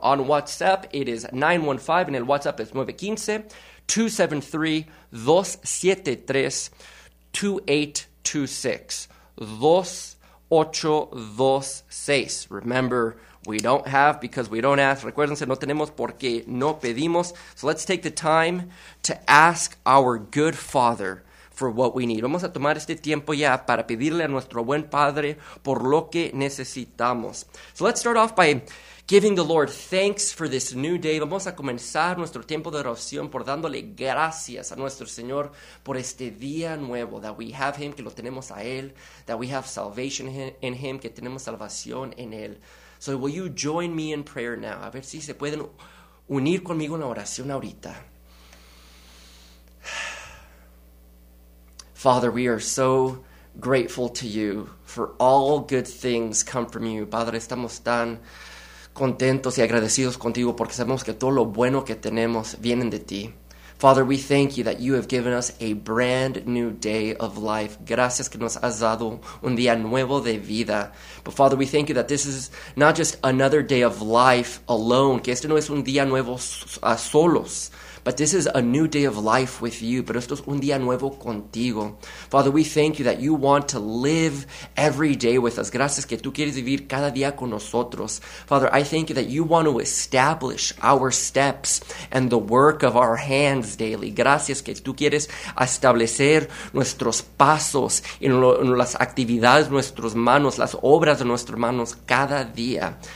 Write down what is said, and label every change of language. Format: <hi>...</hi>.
<en>On WhatsApp, it is 915, and</en> <es>el WhatsApp es</es> <en>915-273-273-2826. 2826. Remember, we don't have because we don't ask.</en> <es>Recuérdense, no tenemos porque no pedimos.</es> <en>So let's take the time to ask our good Father for what we need.</en> <es>Vamos a tomar este tiempo ya para pedirle a nuestro buen Padre por lo que necesitamos.</es> <en>So let's start off by giving the Lord thanks for this new day.</en> <es>Vamos a comenzar nuestro tiempo de oración por dándole gracias a nuestro Señor por este día nuevo,</es> <en>that we have Him,</en> <es>que lo tenemos a Él,</es> <en>that we have salvation in Him,</en> <es>que tenemos salvación en Él.</es> <en>So will you join me in prayer now?</en> <es>A ver si se pueden unir conmigo en la oración ahorita.</es> <en>Father, we are so grateful to you, for all good things come from you.</en> <es>Padre, estamos tan contentos y agradecidos contigo porque sabemos que todo lo bueno que tenemos viene de ti.</es> <en>Father, we thank you that you have given us a brand new day of life.</en> <es>Gracias que nos has dado un día nuevo de vida.</es> <en>But Father, we thank you that this is not just another day of life alone,</en> <es>que este no es un día nuevo solos.</es> <en>But this is a new day of life with you.</en> <es>Pero esto es un día nuevo contigo.</es> <en>Father, we thank you that you want to live every day with us.</en> <es>Gracias que tú quieres vivir cada día con nosotros.</es> <en>Father, I thank you that you want to establish our steps and the work of our hands daily.</en> <es>Gracias que tú quieres establecer nuestros pasos en las actividades de nuestras manos, las obras de nuestras manos cada día.</es>